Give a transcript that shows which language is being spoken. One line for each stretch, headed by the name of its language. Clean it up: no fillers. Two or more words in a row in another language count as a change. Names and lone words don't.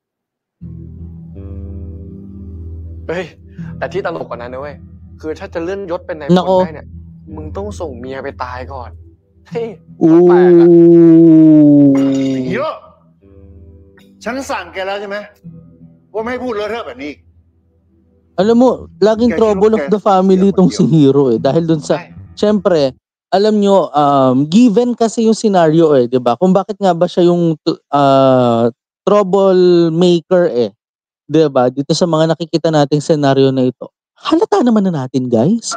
Thai: เฮ้ยแต่ที่ตลกกว่านั้นนะเว้ยคือถ้าจะเลื่อนยศเป็นนายพลได้เนี่ยมึงต้องส่งเมียไปตายก่อนเฮ้ยแปลกอะ ฮีโร่ฉันสั่งแกแล้วใช่ไหมว่าไม่ให้พูดเลอะเทอะแบบนี้
Filipino: Alam mo, laging
English: trouble of the family
Filipino: itong si Hero eh. Dahil dun sa, syempre, alam nyo, given kasi yung scenario eh, di ba? Kung bakit nga ba siya yung troublemaker eh. Di ba? Dito sa mga nakikita nating scenario na ito. Halata naman na natin, guys.